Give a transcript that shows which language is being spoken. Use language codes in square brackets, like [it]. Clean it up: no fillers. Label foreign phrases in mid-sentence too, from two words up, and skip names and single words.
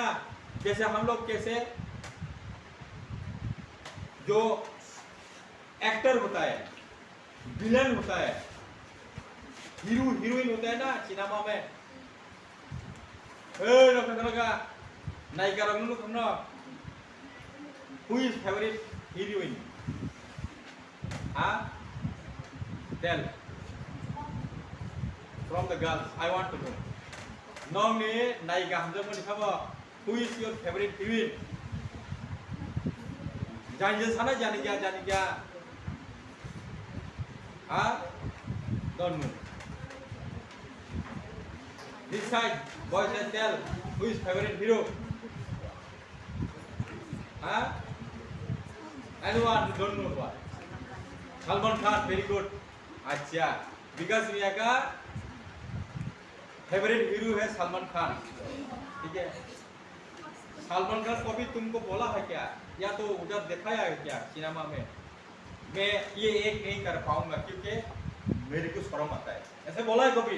[hi] जैसे हम लोग कैसे जो एक्टर होता है, विलन होता है, [en] hero heroine [hi] होता है ना सिनेमा में, नायिका रंग [en] who is favorite heroine? Tell from the girls. I want to know. [trp] Nong ni naika hamzam ni khaba. [en] Who is your favorite heroine? [trp] Jani sana jani kya? [en] Don't know. This side, boys and tell who is favorite hero? Anyone who don't know what? [hi] सलमान खान, [en] very good. [hi] अच्छा, विकास भैया का [en] favorite hero [hi] है सलमान खान, ठीक है। सलमान खान को भी तुमको बोला है क्या, या तो उधर दिखाया है क्या सिनेमा में? मैं ये एक नहीं कर पाऊंगा क्योंकि मेरे को शर्म आता है, ऐसे बोला है कभी?